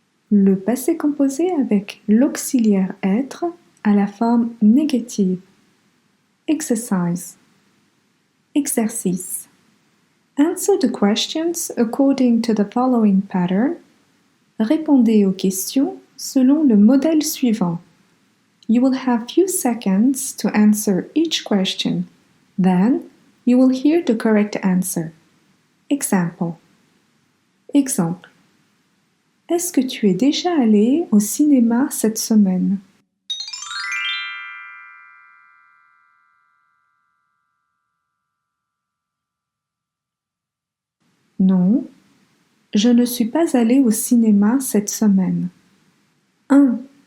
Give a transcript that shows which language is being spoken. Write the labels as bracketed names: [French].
[French] Le passé composé avec l'auxiliaire être à la forme négative. [English] Exercise. [French] Exercice. [English] Answer the questions according to the following pattern. [French] Répondez aux questions selon le modèle suivant. [English] You will have few seconds to answer each question. Then, you will hear the correct answer. Example. [French] Exemple. Est-ce que tu es déjà allé au cinéma cette semaine? Non, je ne suis pas allé au cinéma cette semaine. 1.